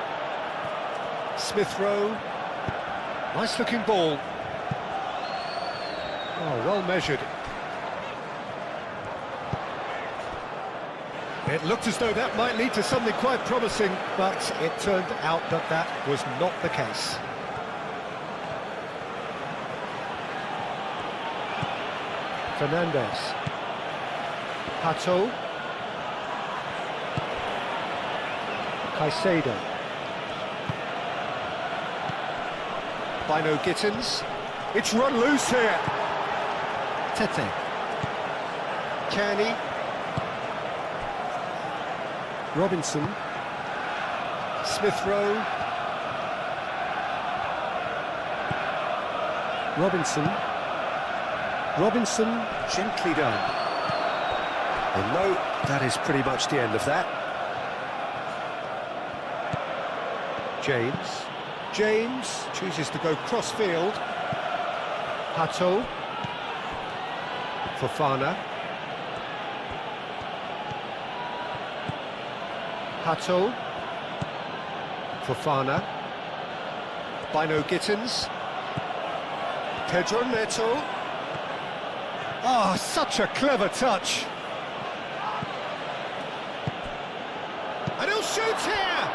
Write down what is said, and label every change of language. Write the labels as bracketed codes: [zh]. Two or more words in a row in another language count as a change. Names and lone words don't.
[en] Smith Rowe. Nice looking ball. Oh, well measured. It looked as though that might lead to something quite promising, but it turned out that that was not the case. Fernandez. Pato. Caicedo. Bino Gittins. It's run loose here. Tete. Kearney. Robinson. Smith Rowe. Robinson. Robinson gently done. And no, that is pretty much the end of that. James. James chooses to go cross-field. Pato. Fofana. Pato. Fofana. Bino Gittins. Pedro Neto. Ah, such a clever touch. And he'll shoot here!